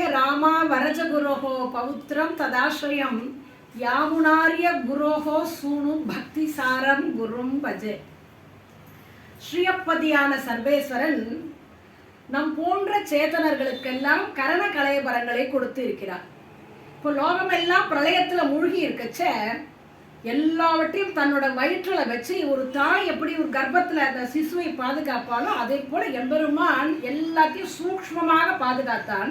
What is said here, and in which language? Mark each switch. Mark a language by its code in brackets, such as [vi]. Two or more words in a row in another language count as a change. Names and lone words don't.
[sa] रामा वरजगुरोः पौत्रं तदाश्रयं यामुनार्य गुरोः सूनु भक्तिसारं गुरुं भजे. [ta] ஸ்ரீயப்பதியான சர்வேஸ்வரன் நம் போன்ற சேத்தனர்களுக்கெல்லாம் கரண கலையபரங்களை கொடுத்து இருக்கிறார். இப்போ லோகமெல்லாம் பிரளயத்துல மூழ்கி இருக்கச்ச எல்லாவற்றையும் தன்னோட வயிற்றுல வச்சு ஒரு தாய் எப்படி ஒரு கர்ப்பத்துல அந்த சிசுவை பாதுகாப்பாலோ அதே போல எம்பெருமான் எல்லாத்தையும் சூக்ஷ்மமாக பாதுகாத்தான்.